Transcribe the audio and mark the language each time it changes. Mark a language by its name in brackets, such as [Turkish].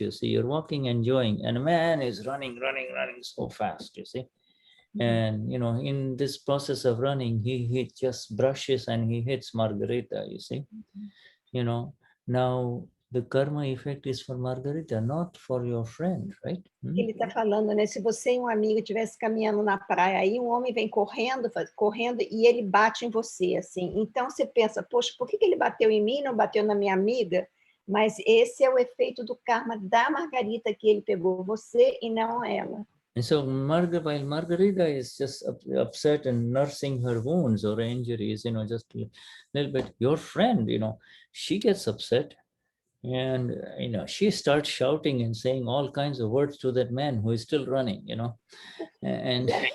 [English] You see, you're walking, enjoying, and a man is running so fast. You see, and in this process of running, he just brushes and he hits Margarita. You see, now the karma effect is for Margarita, not for your friend, right? [Portuguese] Ele está falando, né? Se você e um amigo estivessem caminhando na praia, aí um homem vem correndo e ele bate em você, assim. Então você pensa, poxa, por que ele bateu em mim, não bateu na minha amiga? Mas esse é o efeito do karma da Margarita, que ele pegou você e não ela. [English] And so while Margarita is just upset and nursing her wounds or injuries, just a little bit, your friend, she gets upset. And, she starts shouting and saying all kinds of words to that man who is still running, And